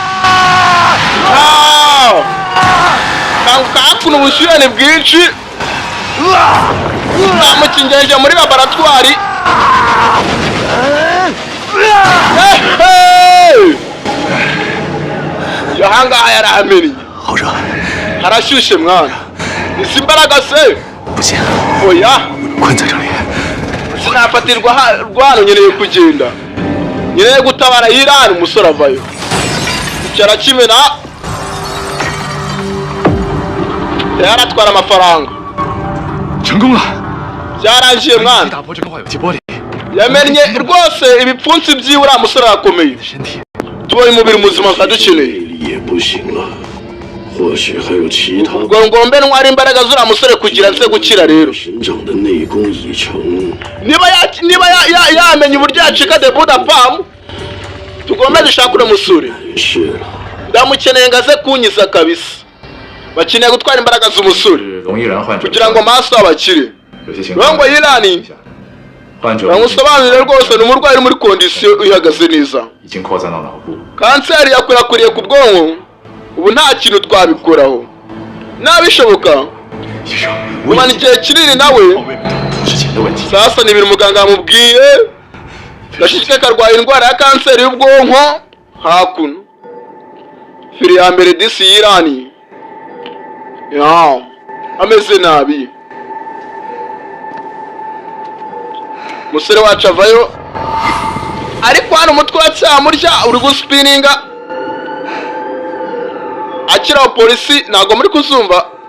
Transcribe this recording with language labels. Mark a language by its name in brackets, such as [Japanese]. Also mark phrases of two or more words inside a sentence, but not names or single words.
[Kinyarwanda] kanguka hakuno ubushyuhe ni bwinshi namukingeje muri laboratwari ahangaha yarahamenye harashyushye mwana izi imbaraga se [Chinese] 不行， [Kinyarwanda] oya [Chinese] 困在这里。 [Kinyarwanda] sinafatirwa hano nkeneye kugenda nkeneye gutabara yirani umusore avayo icara kimena yaratwara amafaranga [Chinese] 成功了， [Kinyarwanda] byarangiye mwana [Chinese] 打破这个化有机玻璃， [Kinyarwanda] yamennye rwose ibipfunsi by'iwe uriya musore arakomeye [Chinese] 身体 [Kinyarwanda] tubonye umubiri muzima tukadukeneye [Chinese] 也不行了，或许还有其他 [Kinyarwanda] ubwo ngombe ntwara imbaraga z'uriya musore kugira nze gukira rero [Chinese] 神长的内功已成， [Kinyarwanda] niba yamenye uburyo yacika de buda pamu tugomba dushaka uno musore [Chinese] 是了， [Kinyarwanda] ndamukeneye ngo aze kunyiza kabisa bakeneye gutwara imbaraga z'umusore [Chinese] 容易人患者 [Kinyarwanda] kugira ngo amaso abakire [Chinese] 有些情 [Kinyarwanda] rero [Chinese] 况 [Kinyarwanda] ngo yirani [Chinese] 患者 [Kinyarwanda] bamusobanurire rwose ni umurwayi uri muri kondisiyo ihagaze neza [Chinese] 已经扩散到脑部， [Kinyarwanda] kanseri yakwirakwiriye ku bwonko ubu nta kintu twabikoraho nabishoboka [Chinese] 医生， [Kinyarwanda] umana igihe kinini nawe [Chinese] 之前的问题， [Kinyarwanda] sasa ni ibintu muganga yamubwiye gashishike karwaye indwara ya kanseri y'ubwonko hakuno firi ya mbere disi y'irani ya ameze nabi umusore wacu avayo ariko hano umutwe uracyamurya uri gusipininga akiraho polisi ntabwo muri kuzumva